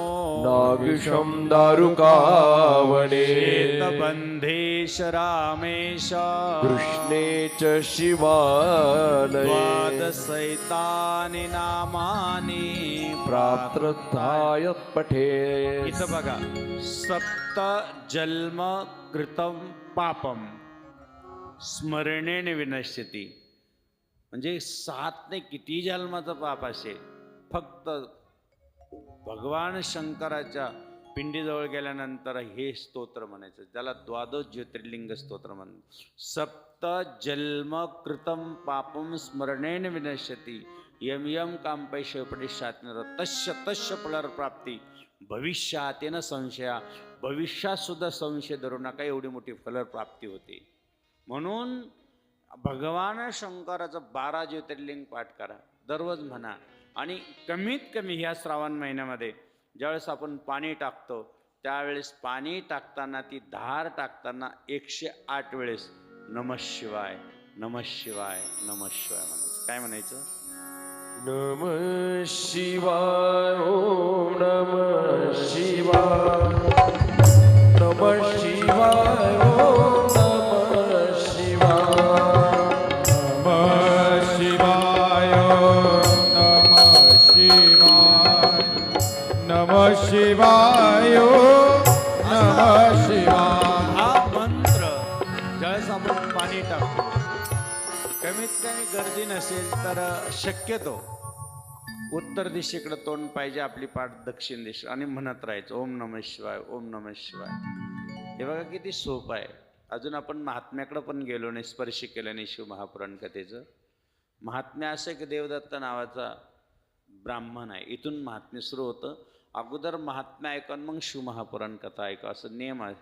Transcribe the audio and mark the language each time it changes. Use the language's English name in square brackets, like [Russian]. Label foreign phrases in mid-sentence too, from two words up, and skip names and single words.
[Sanskrit] नागिषं दारुकावने श्वेतबन्धेश रामेश कृष्णे च शिवालये द्वादशैतानि नामानि प्रातृत्थाय पठे. [Marathi] इथं बघा, [Sanskrit] सप्त जन्म कृतं पापम स्मरणेने विनश्यती. [Marathi] म्हणजे 7 ने किती जन्माचं पाप असेल, फक्त भगवान शंकराच्या पिंडीजवळ गेल्यानंतर हे स्तोत्र म्हणायचं. त्याला द्वादश ज्योतिर्लिंग स्तोत्र म्हणतात. [Sanskrit] सप्त जन्म कृतं पापम स्मरणेन विनश्यती यम यम काम पैसे उपदेशात्न तस्य तस्य फलप्राप्ती भविष्यातेन संशया. [Marathi] भविष्यात सुद्धा संशय धरू नका, एवढी मोठी फलप्राप्ती होते. म्हणून भगवान शंकराचं 12 ज्योतिर्लिंग पाठ करा, दररोज म्हणा. आणि कमीत कमी ह्या श्रावण महिन्यामध्ये ज्यावेळेस आपण पाणी टाकतो, त्यावेळेस पाणी टाकताना, ती धार टाकताना 108 वेळेस [Sanskrit] नमः शिवाय नमः शिवाय नमः शिवाय [Marathi] म्हणायचं. काय म्हणायचं? [Sanskrit] नमः शिवाय ओम नमः शिवाय नमः शिवाय ओम नमः शिवाय नमः शिवाय नमः शिवाय नमः शिवाय नमः शिवाय. [Marathi] हा मंत्र ज्यावेळेस आपण पाणी टाकतो, कमीत कमी गर्दी नसेल तर शक्यतो उत्तर दिशेकडे तोंड पाहिजे, आपली पाठ दक्षिण दिशा, आणि म्हणत राहायचं [Sanskrit] ओम नमः शिवाय ओम नमः शिवाय. [Marathi] हे बघा किती सोपं आहे. अजून आपण महात्म्याकडे पण गेलो नाही, स्पर्श केलं नाही शिवमहापुराण कथेचं. महात्म्य असं एक देवदत्त नावाचा ब्राह्मण आहे, इथून महात्म्य सुरू होतं. अगोदर महात्म्य ऐका मग शिवमहापुराण कथा ऐका, असं नियम आहे.